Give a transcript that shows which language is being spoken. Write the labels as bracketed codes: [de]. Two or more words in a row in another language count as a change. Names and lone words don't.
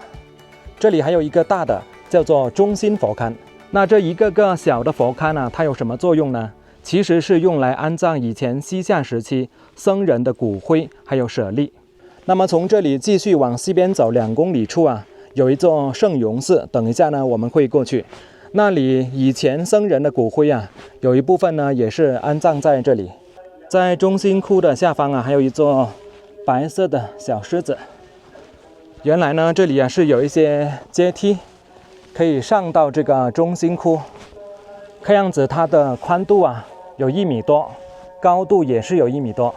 [zh] 這裡還有一個大的，叫做中心佛龕。那這一個個小的佛龕呢，它有什麼作用呢？其實是用來安葬以前西夏時期僧人的骨灰還有舍利。那麼從這裡繼續往西邊走2公里處有一座聖容寺，等一下呢我們會過去。那裡以前僧人的骨灰有一部分呢也是安葬在這裡。在中心窟的下方還有一座白色的小獅子。原來呢這裡是有一些階梯可以上到這個中心窟，看樣子它的寬度有1米多，高度也是有1米多。